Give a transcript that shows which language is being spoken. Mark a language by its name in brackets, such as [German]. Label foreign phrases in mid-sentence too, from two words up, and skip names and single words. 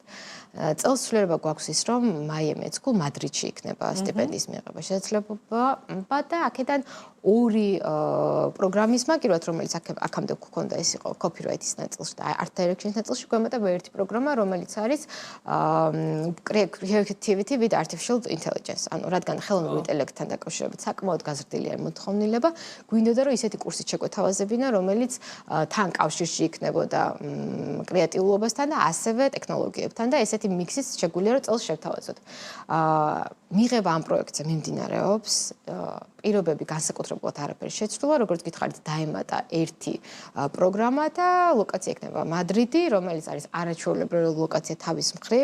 [Georgian] წელს ცვლილება გვაქვს ის, რომ Miami School მადრიდში იქნება სტიპენდიის მიღება შესაძლებლობა და აქედან ორი პროგრამის მაგივრად, რომელიც აქამდე გვქონდა, ეს იყო copyright-ის ნაწილში და [English] art direction- [Georgian] ის ნაწილში გვემატება ერთი პროგრამა, რომელიც არის [English] creativity with artificial intelligence. [Georgian] ანუ რადგან ხელოვნურ ინტელექტთან დაკავშირებით საკმაოდ გაზრდილი არის მოთხოვნილება, გვინდოდა რომ ისეთი კურსით შეგვეთავაზებინა, რომელიც თან კავშირში იქნებოდა კრეატიულობასთან და ასევე ტექნოლოგიებთან და ესეთი მიქსის შეგვიძლია რომ წელს შევთავაზოთ. მიღება ამ პროექტზე მიმდინარეობს, პირობები განსაკუთრებულად არაფერი შეცვლილა, როგორც გითხარით, დაემატა ერთი პროგრამა და ლოკაცია იქნება მადრიდი, რომელიც არის არაჩვეულებრივი ლოკაცია თავის მხრივ.